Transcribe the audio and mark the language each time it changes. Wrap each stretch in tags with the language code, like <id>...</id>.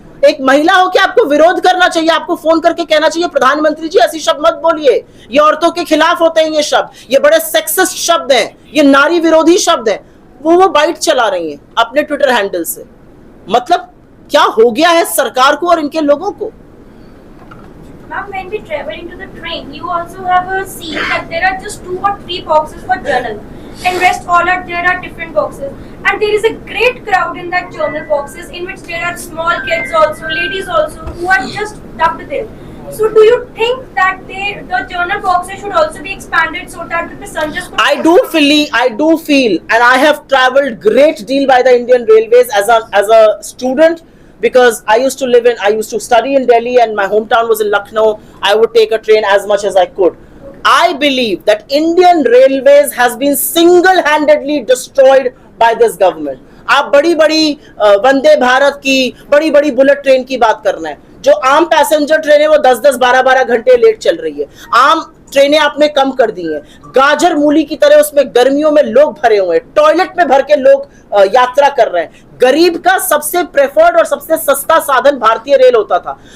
<hi>एक महिला हो कि आपको विरोध करना चाहिए, आपको फोन करके कहना चाहिए प्रधानमंत्री जी ऐसी शब्द मत बोलिए, ये औरतों के खिलाफ होते हैं, ये शब्द, ये बड़े सेक्सिस्ट शब्द हैं, ये नारी विरोधी शब्द हैं। वो बाइट चला रही हैं अपने ट्विटर हैंडल से। मतलब क्या हो गया है सरकार को और इनके लोगों को?</hi> <en>Ma'am, when we travel into the train, you also have a scene that there are just 2 or 3 boxes for journal, and rest all are there are different boxes, and there is a great crowd in that journal boxes, in which there are small kids also, ladies also, who are just dumped there. So, do you think that the journal boxes should also be expanded so that the passengers could? I do feel, and I have traveled great deal by the Indian Railways as a student. Because I used to study in Delhi and my hometown was in Lucknow. I would take a train as much as I could. I believe that Indian Railways has been single-handedly destroyed by this government.</en> <hi>आप बड़ी-बड़ी वंदे भारत की बड़ी-बड़ी bullet train की बात कर रहे हैं. जो आम पैसेंजर ट्रेन है वो 10-10, 12-12 घंटे लेट चल रही है. आम ट्रेनें आपने कम कर दी हैं. गाजर मूली की तरह उसमें गर्मियों में लोग भरे हुए हैं. टॉयलेट में भर के लोग यात्रा कर रहे हैं. गरीब का सबसे प्रेफर्ड और सबसे सस्ता साधन भारतीय रेल होता था.</hi>